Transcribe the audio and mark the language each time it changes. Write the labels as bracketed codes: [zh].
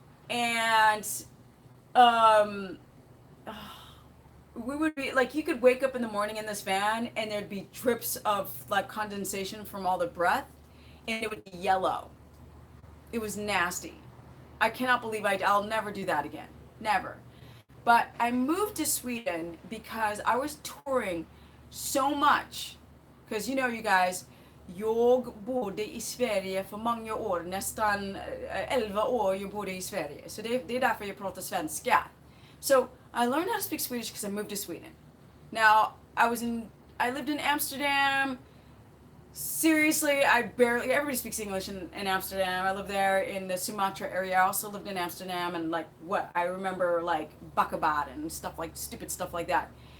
[en] And um, we would be like, you could wake up in the morning in this van, and there'd be drips of like condensation from all the breath, and it would be yellow. It was nasty. I cannot believe I'll never do that again. Never. But I moved to Sweden because I was touring so much. Because you know, you guys, [sv] jag bodde i Sverige för många år, nästan 11 år jag bodde i Sverige. Så det är därför jag pratar svenska. [en] So I learned how to speak Swedish because I moved to Sweden. Now, I lived in Amsterdam. Seriously, everybody speaks English in Amsterdam. I lived there in the Sumatra area. I also lived in Amsterdam, and like I remember like Bakkebaden and stuff like stupid stuff like that.